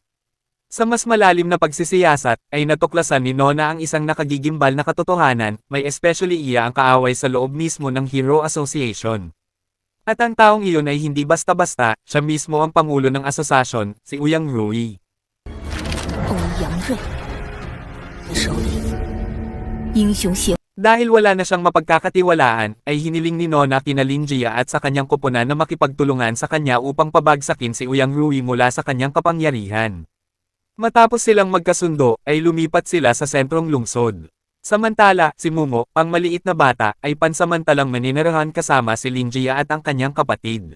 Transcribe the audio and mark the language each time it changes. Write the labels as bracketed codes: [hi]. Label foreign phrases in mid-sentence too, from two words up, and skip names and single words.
[tl] Sa mas malalim na pagsisiyasat, ay natuklasan ni Nona ang isang nakagigimbal na katotohanan, may especially iya ang kaaway sa loob mismo ng Hero Association. At ang taong iyon ay hindi basta-basta, siya mismo ang pangulo ng asosasyon, si Ouyang Rui. [zh] 欧阳瑞的手里，英雄协 [tl] Dahil wala na siyang mapagkakatiwalaan, ay hiniling ni Nona kina Lin Jia at sa kanyang koponan na makipagtulungan sa kanya upang pabagsakin si Ouyang Rui mula sa kanyang kapangyarihan. Matapos silang magkasundo, ay lumipat sila sa sentrong lungsod. Samantala, si Mumo, ang maliit na bata, ay pansamantalang maninirahan kasama si Lin Jia at ang kanyang kapatid.